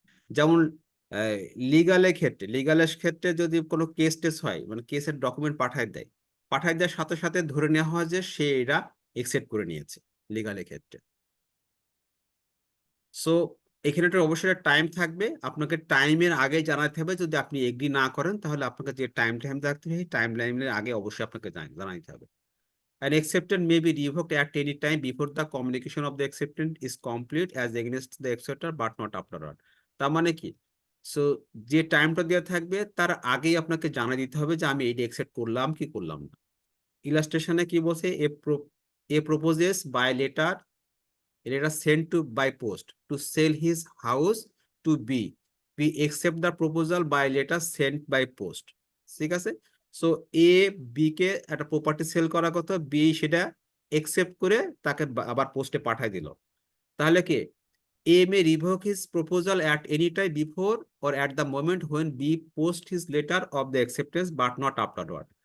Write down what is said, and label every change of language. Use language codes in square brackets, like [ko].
[bn] যেমন লিগালের ক্ষেত্রে যদি কোনো কেস টেস হয়, মানে কেসের ডকুমেন্ট পাঠায় দেওয়ার সাথে সাথে ধরে নেওয়া হয় যে সে এটা একসেপ্ট করে নিয়েছে লিগালের ক্ষেত্রে। সো এখানে একটা অবশ্যই টাইম থাকবে, আপনাকে টাইমের আগে জানাতে হবে। যদি আপনি এগ্রি না করেন তাহলে আপনাকে যে টাইম থাকতে হবে, টাইম লাইনের আগে অবশ্যই আপনাকে জানাতে হবে। [en] An acceptance may be revoked at any time before the communication of the acceptance is complete as against the acceptor, but not afterward. [bn] তার মানে কি? সো যে টাইমটা দেওয়া থাকবে তার আগেই আপনাকে জানিয়ে দিতে হবে যে আমি এটা অ্যাকসেপ্ট করলাম কি করলাম না। [en] ইলাস্ট্রেশনে কি বলছে, A proposes by letter sent to by post to sell his house to B. We accept the proposal by letter sent by post. [bn] ঠিক আছে, সো এ বি কে একটা প্রপার্টি সেল করার কথা, বি সেটা একসেপ্ট করে তাকে আবার পোস্টে পাঠায় দিল। [en] তাহলে কি A may revoke his proposal at any time before or at the moment when B post his letter of the acceptance but not afterward.